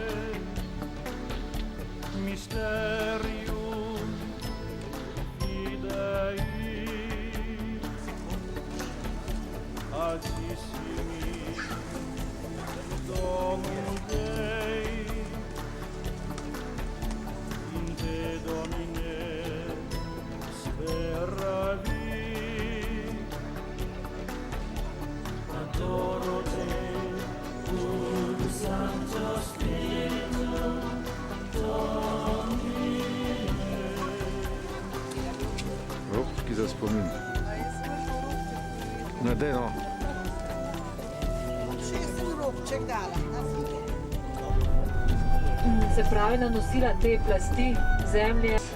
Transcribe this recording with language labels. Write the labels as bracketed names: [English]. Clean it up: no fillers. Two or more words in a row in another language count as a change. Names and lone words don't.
[Latin] mysterium fidei, altissimi Dominum Dei, in te Domine speravi. Adoro te, [Italian] Santo Spirito [Latin] Domine. [Slovenian] Robčki za spomin. Ne, daj no. Se pravi, nanosila te plasti zemlje.